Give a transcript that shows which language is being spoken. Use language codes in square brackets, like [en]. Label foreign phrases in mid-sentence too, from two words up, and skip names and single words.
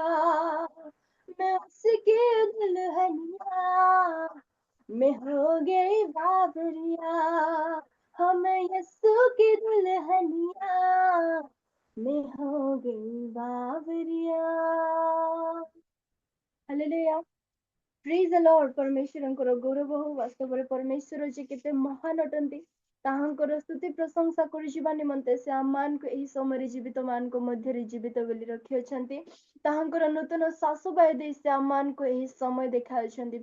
[hi] मैं उसकी दुल्हनिया, मैं हो गई बावरिया। हाँ मैं यीशु की दुल्हनिया, मैं हो गई बावरिया। हालेलुया, [en] praise the Lord. [or] परमेश्वरଙ୍କର ଗୌରବ ହଉ। ବାସ୍ତବରେ ପରମେଶ୍ୱର ଯେ କେତେ ମହାନ ଅଟନ୍ତି, ତାହାଙ୍କର ସ୍ତୁତି ପ୍ରଶଂସା କରିଯିବା ନିମନ୍ତେ ସେ ଆମମାନଙ୍କୁ ଏହି ସମୟରେ ଜୀବିତ ମାନଙ୍କ ମଧ୍ୟରେ ଜୀବିତ ବୋଲି ରଖିଅଛନ୍ତି। ତାହାଙ୍କର ନୂତନ ଶାଶ୍ୱତ ଦେଇ ସେ ଆମମାନଙ୍କୁ ଏହି ସମୟ ଦେଖାଉଛନ୍ତି।